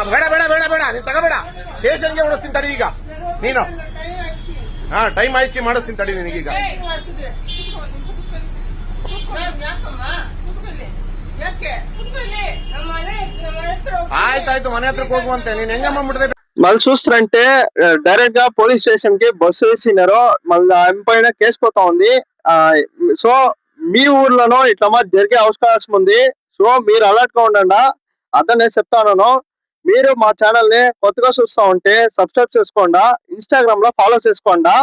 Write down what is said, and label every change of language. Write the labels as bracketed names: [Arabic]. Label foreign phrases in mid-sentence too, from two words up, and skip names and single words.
[Kannada] ಬೇಡ, ನೀನ್ ತಗೋಬೇಡ. ಸ್ಟೇಷನ್ಗೆ ಓಡಿಸ್ತೀನಿ ತಡಿ ಈಗ. ನೀನು ಟೈಮ್ ಆಯ್ತು, ಮಾಡಿಸ್ತೀನಿ ತಡಿ ನಿನಗೀಗ. ಆಯ್ತಾಯ್ತು, ಮನೆ ಹತ್ರಕ್ಕೆ ಹೋಗುವಂತೆ. ನೀನ್ ಹೆಂಗಮ್ಮ ಬಿಡದೆ? [Telugu] మళ్ళీ చూస్తారంటే డైరెక్ట్ గా [English] police station [Telugu] కి బస్సు ఇచ్చినారు. మళ్ళీ ఆమె పైన కేసు పోతా ఉంది. సో మీ ఊర్లోనో ఇట్లా మాది జరిగే అవకాశం ఉంది. సో మీరు అలర్ట్ గా ఉండండి. అదే నేను చెప్తాను. మీరు మా ఛానల్ ని కొత్తగా చూస్తా ఉంటే సబ్స్క్రైబ్ చేసుకోండి, ఇన్స్టాగ్రామ్ లో ఫాలో చేసుకోండి.